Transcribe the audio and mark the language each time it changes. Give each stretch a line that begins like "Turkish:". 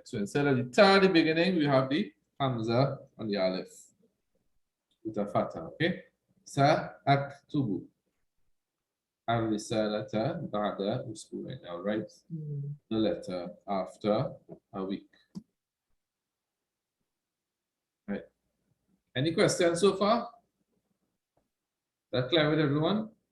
English: So instead of the ta at the beginning, we have the hamza on the aleph with a fatha. Okay?
Arabic: سأكتب الرسالة بعد أسبوعين.
English: I'll write the letter after a week. Right. Any questions so far? That clear with everyone?